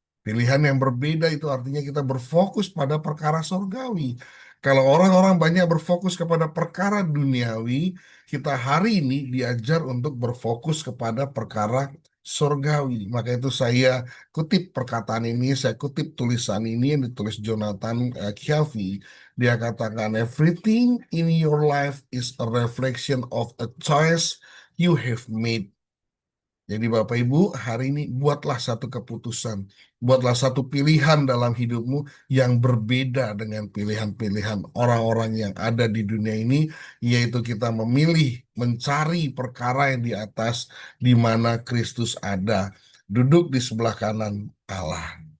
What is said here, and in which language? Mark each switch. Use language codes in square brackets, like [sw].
[id] Pilihan yang berbeda itu artinya kita berfokus pada perkara surgawi. Kalau orang-orang banyak berfokus kepada perkara duniawi, kita hari ini diajar untuk berfokus kepada perkara surgawi. Maka itu saya kutip perkataan ini, saya kutip tulisan ini yang ditulis Jonathan Kiafi. Dia katakan, [en] everything in your life is a reflection of a choice you have made. [id] Jadi Bapak Ibu, hari ini buatlah satu keputusan, buatlah satu pilihan dalam hidupmu yang berbeda dengan pilihan-pilihan orang-orang yang ada di dunia ini, yaitu kita memilih mencari perkara yang di atas, di mana Kristus ada, duduk di sebelah kanan Allah.